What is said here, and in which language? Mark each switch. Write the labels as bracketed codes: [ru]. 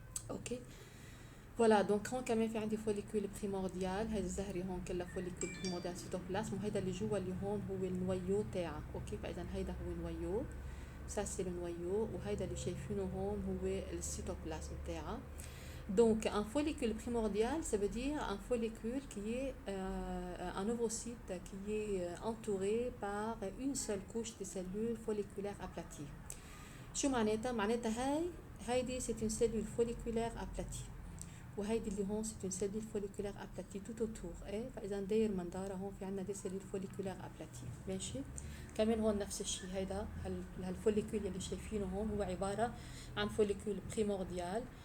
[ar] اوكي فوالا دونك هون كمان في عندي فوليكول بريمورديال، هاي الزهري هون كلها فوليكول بريمورديال سيتوبلازم، وهيدا اللي جوا اللي هون هو النويو تاعها. اوكي فاذا هيدا هو النويو، ça c'est le noyau وهيدا اللي شايفينه هون هو السيتوبلازم تاعها. [fr] Donc un follicule primordial ça veut dire un follicule qui est un ovocyte qui est entouré par une seule couche de cellules folliculaires aplaties. شو معناتها؟ معناتها هيدي c'est une cellule folliculaire aplatie وهيدي اللي هون c'est une cellule folliculaire aplatie tout autour. [ar] ايه فاذا داير مندارة هون في عندنا دي cellules folliculaires aplaties. ماشي؟ كمان هون نفس الشيء، هيدا هالفوليكول اللي شايفينه هون هو عبارة عن فوليكول بريمورديال.